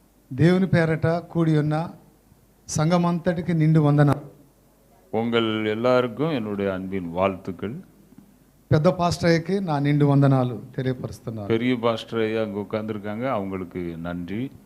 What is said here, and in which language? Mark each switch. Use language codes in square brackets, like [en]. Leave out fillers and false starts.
[te] దేవుని పేరట కూడి ఉన్న సంఘమంతటికి నిండు వందన. [ta] உங்கள் எல்லாருக்கும் என்னுடைய அன்பின் வாழ்த்துக்கள். [te] పెద్ద పాస్టర్కి నా నిండు వందనాలు తెలియపరుస్తున్నాను. [ta] பெரிய பாஸ்டர் ஐயா அங்கே உட்காந்துருக்காங்க, அவங்களுக்கு நன்றி.